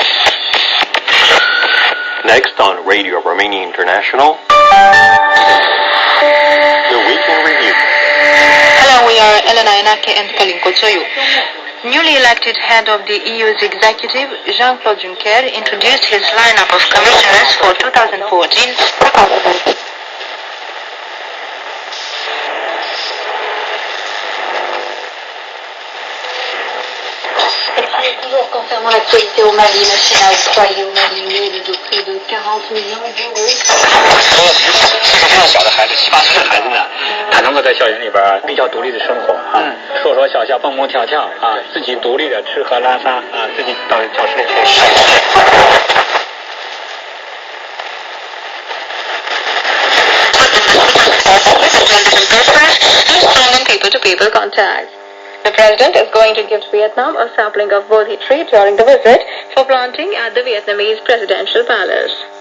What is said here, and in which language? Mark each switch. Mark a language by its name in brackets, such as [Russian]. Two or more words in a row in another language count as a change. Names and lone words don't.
[English] Next on Radio Romania International, the Week in Review. Hello, we are Elena Enake and Kalin Kotsoiu. Newly elected head of the EU's executive, Jean-Claude Juncker, introduced his lineup of commissioners for 2014. [French] Concernant l'actualité au Mali, la Chine a octroyé au Mali une aide de près de 40 millions d'euros. [Chinese] 小的孩子7、8岁的孩子呢，他能够在校园里边比较独立的生活啊，说说笑笑，蹦蹦跳跳啊，自己独立的吃喝拉撒啊，自己到教室里去上学。 [English] People-to-people contact. The President is going to give Vietnam a sapling of Bodhi tree during the visit for planting at the Vietnamese Presidential Palace.